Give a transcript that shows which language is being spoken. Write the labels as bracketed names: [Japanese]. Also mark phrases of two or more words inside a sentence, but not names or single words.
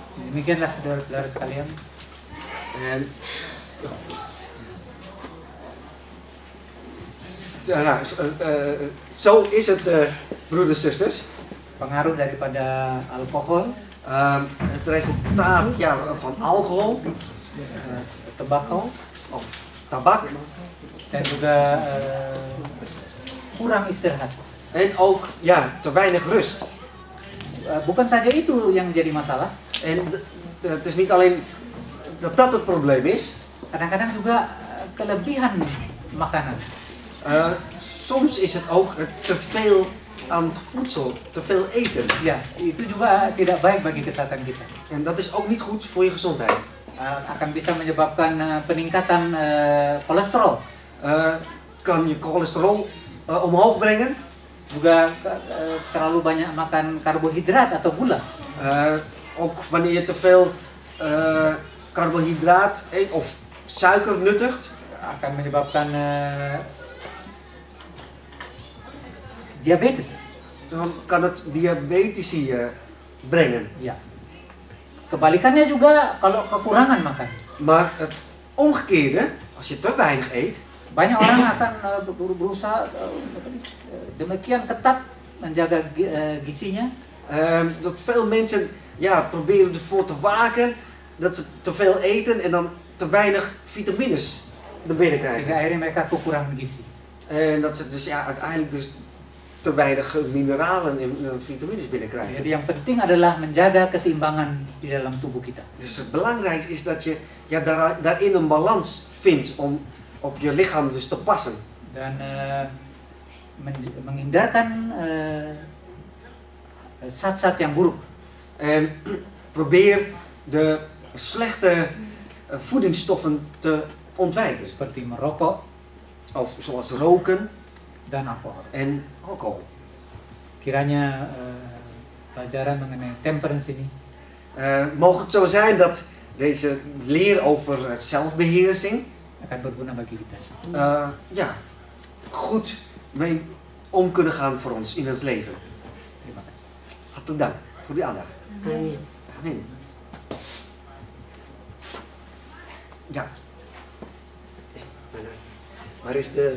[Indonesian] Demikianlah saudara-saudara sekalian. [Dutch] En nou, zo is het, broeders en zusters. [Indonesian] Pengaruh daripada alkohol, [Dutch] Het resultaat ja, van alcohol [Indonesian] tembakau, [Dutch] of tabak [Indonesian] dan juga kurang istirahat. [Dutch] en ook ja, te weinig rust. [Indonesian] Bukan saja itu yang jadi masalah, [Dutch] En het is niet alleen dat dat het probleem is. [Indonesian] kadang-kadang juga kelebihan makanan. [Dutch] Soms is het ook te veel aan het voedsel, te veel eten. [Indonesian] Ya, itu juga tidak baik bagi kesehatan kita. [Dutch] En dat is ook niet goed voor je gezondheid. [Indonesian] Akan bisa menyebabkan peningkatan kolesterol, [Dutch] Kan je cholesterol omhoog brengen. [Indonesian] juga terlalu banyak makan karbohidrat atau gula. [Dutch] Ook wanneer je te veel carbohydraat eet of suiker nuttigt. [Indonesian] Akan menyebabkan diabetes. [Dutch] Dan kan het diabetes brengen. [Indonesian] Ya. Kebalikannya juga kalau kekurangan makan. [Dutch] Maar het omgekeerde, als je te weinig eet, [Indonesian] Banyak orang akan berusaha demikian ketat menjaga gizinya, [Dutch] dat veel mensen ja, proberen ervoor te waken dat ze te veel eten en dan te weinig vitamines naar binnen [Indonesian] sehingga [Dutch] krijgen. [Indonesian] akhirnya mereka kekurangan gizi. [Dutch] En dat ze dus ja, uiteindelijk dus te weinig mineralen en vitamines binnenkrijgen. [Indonesian] Jadi yang penting adalah menjaga keseimbangan di dalam tubuh kita. [Dutch] Dus het belangrijkste is dat je ja, daarin een balans vindt om op je lichaam dus te passen. [Indonesian] Dan menghindarkan zat-zat yang buruk. [Dutch] En probeer de slechte voedingsstoffen te ontwijken. [Indonesian] Seperti merokok [Dutch] Of zoals roken [Indonesian] dan alkohol. [Dutch] en alcohol. [Indonesian] Kiranya pelajaran mengenai temperance ini [Dutch] Mogen het zo zijn dat deze leer over zelfbeheersing [Indonesian] akan berguna bagi kita. [Dutch] ja, goed mee om kunnen gaan voor ons in het leven. [Indonesian] Terima kasih. [Dutch] Hartelijk dank voor die aandacht. [Indonesian] Amin. [Dutch] Amen. Ja. Waar is de...